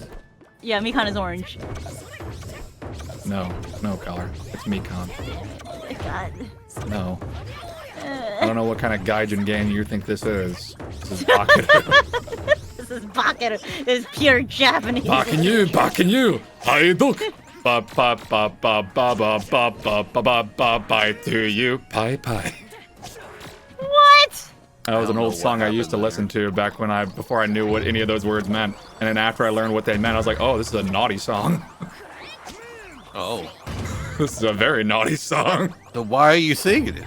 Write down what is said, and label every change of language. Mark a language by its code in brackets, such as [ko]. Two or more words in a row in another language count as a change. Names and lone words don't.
[en] Yeah, mikan is orange. No. No color. It's mikan. Oh my god. No. I don't know what kind of gaijin game you think this is. This is Bakeru. This is Bakeru. This is pure Japanese. Bakeru. Haidok. Ba ba ba ba ba ba ba ba ba ba ba bye to you. Bye bye. What? That was an old song I used to listen to back when before I knew what any of those words meant. And then after I learned what they meant, I was like, oh, this is a naughty song. Oh. This is a very naughty song. So why are you singing it?